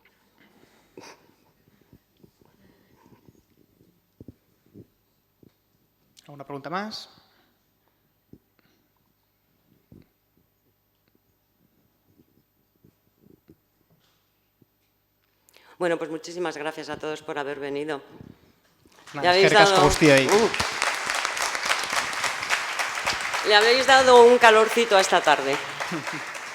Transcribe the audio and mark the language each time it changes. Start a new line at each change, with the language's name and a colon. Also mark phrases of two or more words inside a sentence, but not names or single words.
Spanish: ¿Alguna pregunta más? Bueno, pues muchísimas gracias a todos por haber venido. Nada,
Basque: eskerrik asko guztioi.
Spanish: Le habéis dado un calorcito a esta tarde.